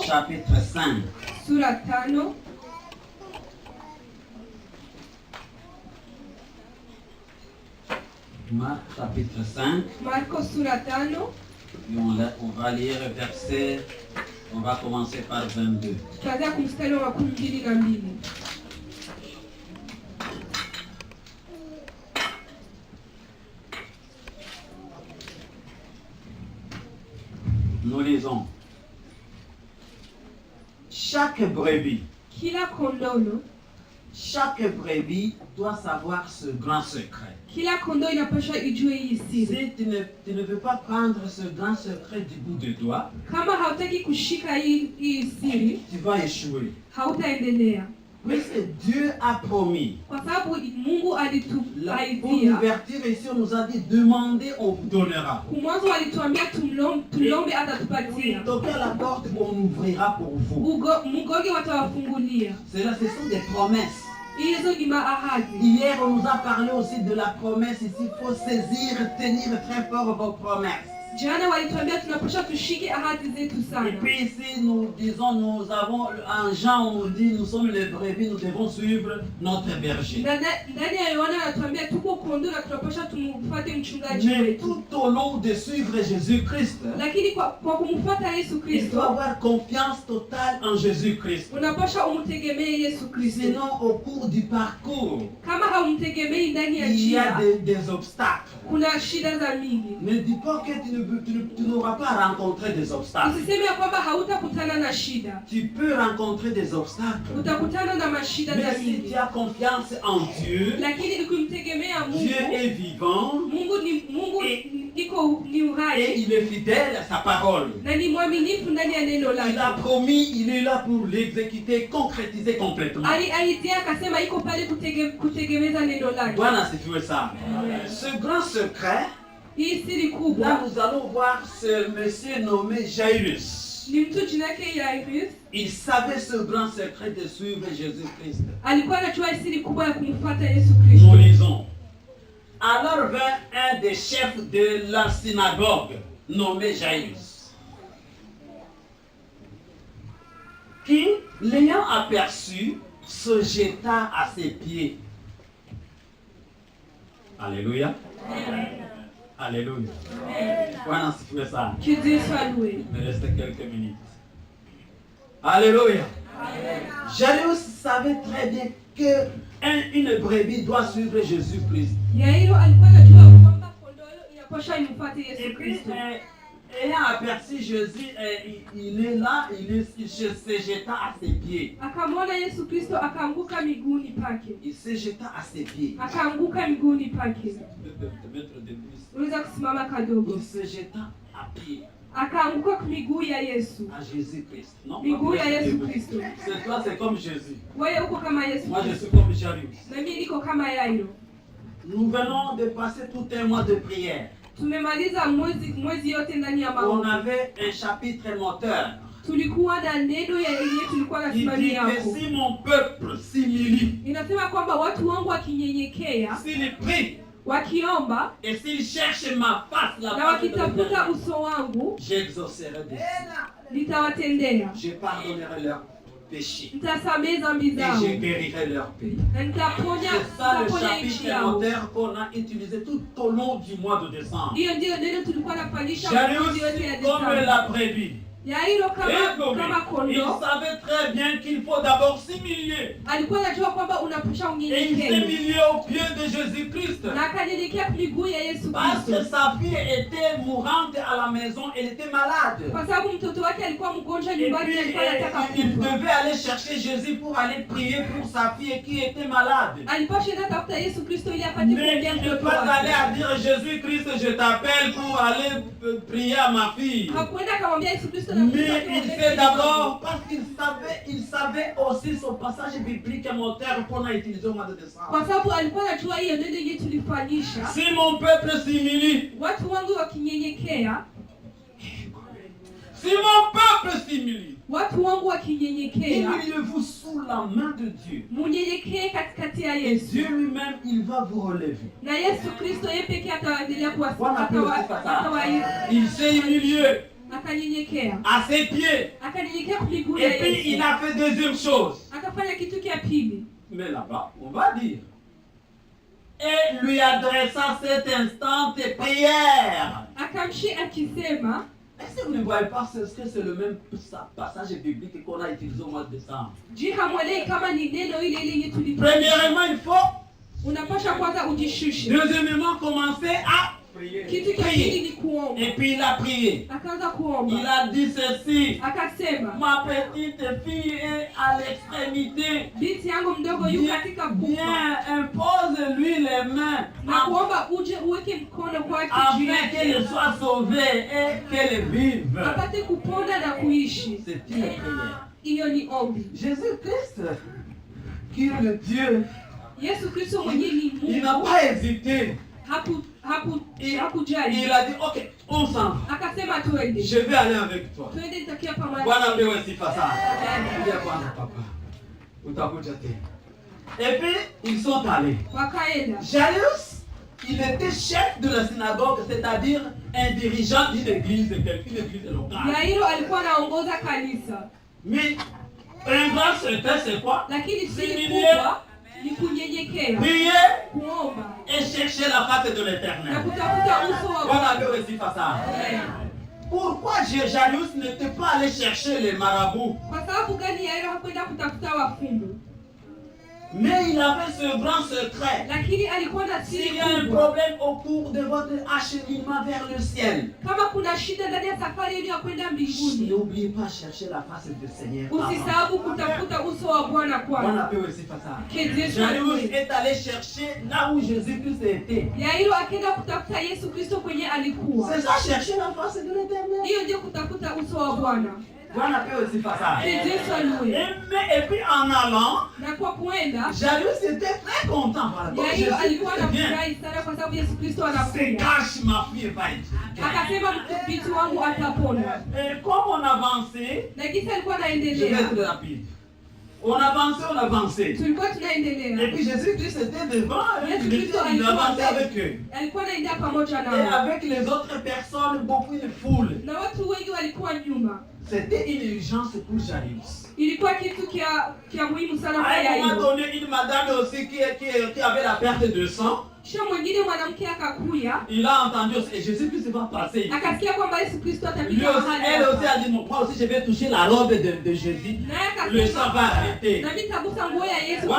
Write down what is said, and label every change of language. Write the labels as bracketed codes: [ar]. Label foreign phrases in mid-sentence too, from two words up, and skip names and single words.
[fr] Chapitre 5. [sw] Sura 5. [fr] Marc chapitre 5. [sw] Marko Sura 5. [fr] Et on va lire verset. On va commencer par 22. [sw] Tutaanza kumstari wa 22. [fr] Nous lisons. Chaque brebis. [sw] Kila kondoo. [fr] Chaque brebis doit savoir ce grand secret. [sw] Kila kondoo inapaswa ijue hii siri. [fr] Si tu ne veux pas prendre ce grand secret du bout de doigt, [sw] kama hautaki kushika hii siri, [fr] tu vas échouer. [sw] Hautaendelea. [fr] Puisque Dieu a promis. [sw] Kwa sababu Mungu alituaidia. [fr] Pour l'ouverture ici, on nous a dit demandez, on vous donnera. [sw] Mwanzo alituambia tulombe atatupatia. [fr] Toquez à la porte, on ouvrira pour vous. [sw] Mugoge watawafungulia. [fr] Ce sont des promesses. Hier, on nous a parlé aussi de la promesse ici. Il faut saisir, tenir très fort vos promesses. [sw] Jana walituambia tunapaswa tushike ahadi zetu sana. [fr] Et puis ici nous disons, nous avons en Jean on nous dit nous sommes les brebis, nous devons suivre notre berger. [sw] Ndani ya Yohana anatuambia tuko kondoo na tunapaswa tumfuate mchungaji wetu. [fr] Mais tout au long de suivre Jésus-Christ, [sw] lakini kwa kumfuata Yesu Kristo, [fr] il faut avoir confiance totale en Jésus-Christ. [sw] Unapaswa umtegemee Yesu Kristo. [fr] Sinon au cours du parcours, [sw] kama haumtegemei ndani ya [fr] il y a [sw] njia, [fr] des obstacles. [sw] Kuna shida za mingi. [fr] Ne dis pas que tu n'auras pas rencontré des obstacles. [sw] Usiseme kwamba hautakutana na shida. [fr] Tu peux rencontrer des obstacles. [sw] Utakutana na mashida za mingi. [fr] Mais si tu as confiance en Dieu, [sw] lakini ukimtegemea Mungu, [fr] Dieu est vivant. [sw] Mungu ni uhai. [fr] Et il est fidèle à sa parole. [sw] Na ni mwaminifu ndani ya neno lake. [fr] Il a promis, il est là pour l'exécuter, concrétiser complètement. [sw] Aliaidia akasema iko pale kutegemeza neno lake. Bwana asifiwe sana. [fr] Ce grand secret, [sw] hii siri kubwa, [fr] là nous allons voir ce monsieur nommé Jairus. [sw] Ni mtu jina yake Jairus. [fr] Il savait ce grand secret de suivre Jésus-Christ. [sw] Alikuwa anajua siri kubwa ya kumfuata Yesu Kristo. [fr] Nous lisons. Alors vint un des chefs de la synagogue, nommé Jairus, qui, l'ayant aperçu, se jeta à ses pieds. Alléluia. Alléluia. [sw] Bwana asifiwe sana. [fr] Il me reste quelques minutes. Alléluia. Jairus savait très bien que une brebis doit suivre Jésus-Christ. ayant aperçu Jésus, il est là, il se jeta à ses pieds. [sw] Akamwona Yesu Kristo akaanguka miguuni pake. [fr] Il se jeta à ses pieds. [sw] Akaanguka miguuni pake. Unaweza kusimama kadogo. [fr] Il se jeta à pied. [sw] Akaanguka kwa miguu ya Yesu. [fr] À Jésus-Christ. Non? [sw] Miguu ya Yesu Kristo. [fr] C'est toi, c'est comme Jésus. [sw] Wewe uko kama Yesu. [fr] Moi, je suis comme Jairus. [sw] Na mimi niko kama Yairo. [fr] Nous venons de passer tout un mois de prière. [sw] Tumemaliza mwezi yote ndani ya [fr] On [sw] maombi. [fr] avait un chapitre moteur. [sw] Tulikuwa na neno ya yenyewe tulikuwa na [fr] Il dit [sw] simamia [fr] que [sw] yako. [fr] si mon peuple s'humilie, [sw] Inasema kwamba watu wangu wakinyenyekea, [fr] s'il prie [sw] wakiomba [fr] et s'il cherche ma face, la [sw] na [fr] face de [sw] wakitafuta [fr] l'Éternel, [sw] uso wangu, [fr] j'exaucerai des [sw] nitawatendea. [fr] Je pardonnerai leurs péchés [sw] Nitasamehe dhambi [fr] et je [sw] zao [fr] guérirai leur pays. [sw] na nitaponya [fr] C'est ça le [sw] nchi [fr] chapitre [sw] yao. [fr] moteur qu'on a utilisé tout au long du mois de décembre. [sw] Hiyo ndiyo neno tulikuwa nafanyisha [fr] Jairus, [sw] mwezi yote ya [fr] comme [sw] Desemba. [fr] la brebis, [sw] Yairo kama [fr] il [sw] kondoo [fr] savait très bien qu'il faut d'abord s'humilier. [sw] alikuwa anajua kwamba unapasha [fr] Et il [sw] unyenyekee, [fr] s'est humilié au pied de Jésus-Christ. [sw] na akanyenyekea miguu ya Yesu [fr] Parce que [sw] Kristo, [fr] sa fille était mourante à la maison, elle était malade. [sw] kwa sababu mtoto wake alikuwa mgonjwa [fr] Et [sw] nyumbani, [fr] puis [sw] alikuwa anataka [fr] il [sw] kufa. [fr] devait aller chercher Jésus pour aller prier pour sa fille qui était malade. [sw] Alipasha enda tafuta Yesu Kristo ili apate [fr] Mais [sw] kuombea [fr] il ne [sw] mtoto [fr] pas aller à [sw] wake. [fr] dire Jésus-Christ, je t'appelle pour aller prier à ma fille. [sw] Hakuenda akamwambia Yesu Kristo na [fr] Mais il fait d'abord parce qu'il savait aussi son passage biblique moteur qu'on a utilisé au mois de décembre. [sw] kwa sababu alikuwa anajua hiyo neno yenyewe tulifanyisha. [fr] Si mon peuple s'humilie, [sw] Watu wangu wakinyenyekea, [fr] si mon peuple s'humilie, [sw] watu wangu wakinyenyekea, [fr] humiliez-vous sous la main de Dieu. [sw] munyenyekee katikati ya [fr] Et [sw] Yesu, [fr] Dieu lui-même, il va vous relever. [sw] na Yesu Kristo yeye pekee ataendelea Bwana apewe sifa sana. kuwasimamia. [fr] Il s'est humilié [sw] Akanyenyekea, [fr] à ses pieds. [sw] akanyenyekea kwa miguu ya [fr] Et puis il [sw] Yesu, [fr] a fait deuxième chose. [sw] akafanya kitu kia pili. [fr] Mais là-bas, on va dire. Et lui adressa cette instante prière. [sw] Akamshi akisema, [fr] Est-ce que vous ne voyez pas ce que c'est le même passage biblique qu'on a utilisé au mois de décembre? [sw] je hamwelei kama ni neno ile ile yenye tulifanya. [fr] Premièrement, il faut. [sw] Unapasha kwanza ujishushe. [fr] Deuxièmement, commencer à [sw] Kitu kia pili ni kuomba. [fr] Et puis il a prié. [sw] Akaanza [fr] Il [sw] kuomba, [fr] a dit ceci. [sw] akasema, [fr] Ma petite fille est à l'extrémité. [sw] binti yangu mdogo yu katika kufa, [fr] Viens, impose-lui les mains [sw] na kuomba uje uweke mkono kwake juu [fr] afin qu'elle [sw] yake [fr] soit sauvée et qu'elle vive. [sw] apate kupona na kuishi. [fr] C'est une prière. [sw] Hiyo ni ombi. [fr] Jésus-Christ, qui est le Dieu, [sw] Yesu Kristo mwenyewe ni [fr] il n'a [sw] Mungu, [fr] pas hésité. [sw] hakujali, [fr] Il a dit, ok, on s'en va. [sw] akasema tuende, [fr] Je vais aller avec toi. [sw] tuende nitakia pamoja. Bwana pewe sifa sana. Kuja kwanza papa. Utakuja tena. [fr] Et puis, ils sont allés. [sw] Wakaenda. [fr] Jairus, il était chef de la synagogue, c'est-à-dire un dirigeant d'une église locale. [sw] Yairo alikuwa anaongoza kanisa, [fr] Mais un grand secret, c'est quoi? [sw] lakini siri [fr] S'humilier, [sw] kubwa ni kunyenyekea, [fr] prier [sw] kuomba [fr] et chercher la face de [sw] na [fr] l'Éternel. [sw] kutafuta uso wa Bwana Bwana. pewe sifa sana. [fr] Pourquoi Jairus n'était pas allé chercher les marabouts? [sw] Kwa sababu gani Yairo hakwenda kutafuta wafumu? [fr] Mais il avait ce grand secret. [sw] Lakini alikuwa na [fr] S'il [sw] siri [fr] y a un [sw] kubwa. [fr] problème au cours de votre acheminement vers le ciel, [sw] Kama kuna shida ndani ya safari yenu ya kwenda mbinguni, [fr] n'oubliez pas chercher la face du Seigneur. avant. [sw] usisahau kutafuta uso wa Bwana Bwana kwanza. pewe sifa sana. [fr] Jairus Jairus est allé chercher là où Jésus-Christ était. [sw] Yairo akaenda kutafuta Yesu Kristo kwenye alikuwa. C'est ça, chercher la face de l'Éternel. Hiyo ndio kutafuta uso wa Bwana. Bwana pewe sifa sana. Yesu aliwe. [fr] Et puis en allant, [sw] Na kwa kuenda, [fr] Jairus était très content. Voilà. Donc, [sw] Yairo alikuwa [fr] Jésus vient. [sw] anafurahi sana kwa sababu Yesu Kristo [fr] C'est [sw] anakuja. [fr] cache ma fille va être. [sw] Akasema binti wangu atapona. [fr] Et comme on avançait, [sw] Na kisa alikuwa [fr] je vais [sw] anaendelea. [fr] être rapide. On avançait. [sw] Tulikuwa [fr] Et [sw] tunaendelea. [fr] puis Jésus-Christ était devant, [sw] Yesu [fr] il [sw] Kristo [fr] avançait avec eux. [sw] alikuwa anaenda pamoja [fr] Et [sw] nao. [fr] avec les autres personnes, beaucoup de foule. [sw] Na watu wengi walikuwa nyuma. [fr] C'était une urgence pour Jairus. [sw] Ilikuwa kitu kia muhimu sana kwa [fr] À un moment [sw] Yairo. [fr] donné, une madame aussi qui avait la perte de sang, [sw] Kisha mwingine mwanamke akakuya, [fr] il a entendu et Jésus-Christ va passer. [sw] akasikia kwamba Yesu Kristo [fr] Lui [sw] atapita [fr] aussi, [sw] mahali [fr] elle aussi [sw] hapa. [fr] a dit, moi aussi je vais toucher la robe de Jésus. [sw] Naye [fr] Le sang va [sw] akasema, [fr] arrêter. [sw] na mimi nitagusa nguo ya Yesu